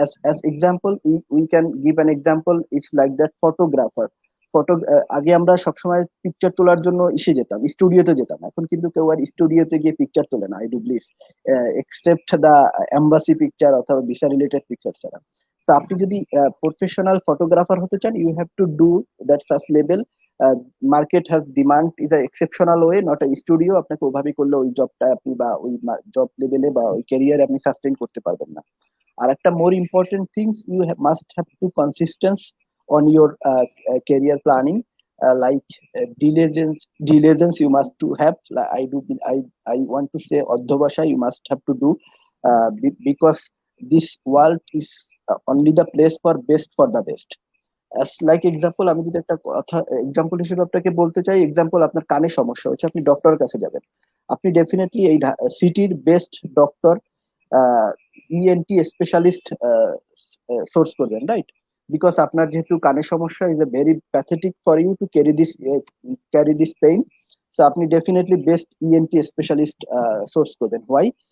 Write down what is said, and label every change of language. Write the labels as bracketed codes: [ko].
[en] As example, we can give an example. It's like that photographer. [bn] আগে আমরা সবসময় picture তোলার জন্য যেতাম, স্টুডিওতে যেতাম। এখন কিন্তু কেউ আর স্টুডিওতে গিয়ে পিকচার তোলে না, [en] I do believe, except the embassy picture [bn] অথবা ভিসা রিলেটেড পিকচার ছাড়া। তো আপনি যদি প্রফেশনাল ফটোগ্রাফার হতে চান, [en] You have to do that such level. Market has demand is a exceptional way, not a studio. [bn] আপনাকে ওভাবে করলে ওই জবটা আপনি বা ওই জব লেভেলে বা ওই ক্যারিয়ারে আপনি সাস্টেইন করতে পারবেন না। আর একটা [en] More important things, you must have to consistence on your career planning, like diligence you must to have. I want to say adhyabasha you must have to do, because this world is only the place for best for the best. As like example, [bn] আমি যদি একটা কথা example হিসেবে আপনাকে বলতে চাই, example আপনার কানে সমস্যা হচ্ছে, আপনি ডক্টরের কাছে যাবেন। আপনি ডেফিনেটলি এই সিটির best doctor, ENT specialist source করবেন, রাইট? বিকজ আপনার যেহেতু কানের সমস্যা [en] is a very pathetic for you to carry this pain, [bn] so আপনি definitely best ENT specialist source করবেন। হোয়াই?